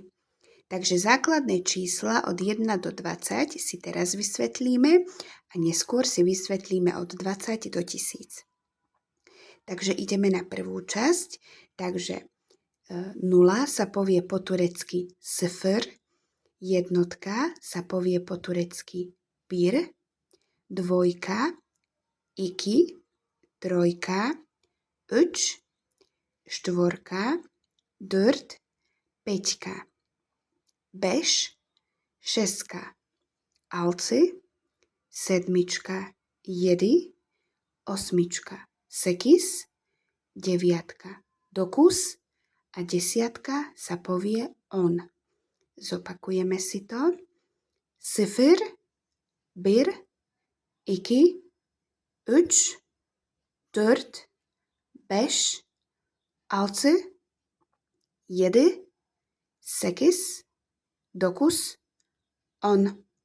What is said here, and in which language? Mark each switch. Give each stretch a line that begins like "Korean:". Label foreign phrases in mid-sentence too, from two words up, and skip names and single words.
Slovak: Takže základné čísla od 1 do 20 si teraz vysvetlíme a neskôr si vysvetlíme od 20 do 1000. Takže ideme na prvú časť. Takže 0 sa povie po turecky sıfır, jednotka sa povie po turecky bir, dvojka, iki, trojka, üç, štvorka, dört, peťka, beş, šestka, altı, sedmička, jedi, osmička, sekiz, deviatka, dokuz a desiatka sa povie on. Zopakujeme si to.
Turkish: Sıfır, bir,
Slovak: 2, 3, 4, 5, 6, 7, 8, 9, 10.